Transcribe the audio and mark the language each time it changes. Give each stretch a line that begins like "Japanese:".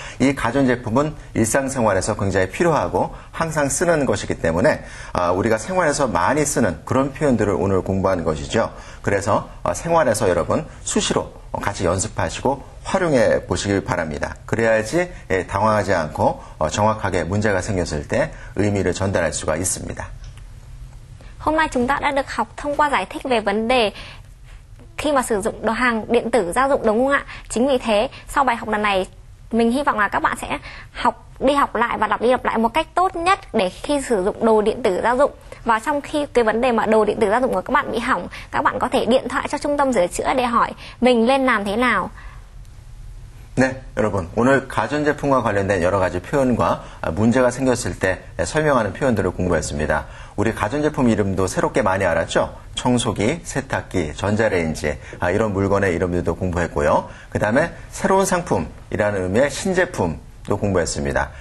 Korean: 이 가전제품은 일상생활에서 굉장히 필요하고 항상 쓰는 것이기 때문에 우리가 생활에서 많이 쓰는 그런 표현들을 오늘 공부하는 것이죠. 그래서 생활에서 여러분 수시로 같이 연습하시고 활용해 보시길 바랍니다. 그래야지 당황하지 않고 정확하게 문제가 생겼을 때 의미를 전달할 수가 있습니다.
Vietnamese: Hôm nay chúng ta đã được học thông qua giải thích về vấn đề khi mà sử dụng đồ hàng điện tử gia dụng, đúng không ạ? Chính vì thế sau bài học lần này mình hy vọng là các bạn sẽ đi học lại và lặp đi lặp lại một cách tốt nhất để khi sử dụng đồ điện tử gia dụng. Và trong khi cái vấn đề mà đồ điện tử gia dụng của các bạn bị hỏng, các bạn có thể điện thoại cho trung tâm sửa chữa để hỏi mình lên làm thế nào.
Korean: 네, 여러분 오늘 가전제품과 관련된 여러 가지 표현과 문제가 생겼을 때 설명하는 표현들을 공부했습니다. 우리 가전제품 이름도 새롭게 많이 알았죠? 청소기, 세탁기, 전자레인지 이런 물건의 이름들도 공부했고요. 그 다음에 새로운 상품이라는 의미의 신제품도 공부했습니다.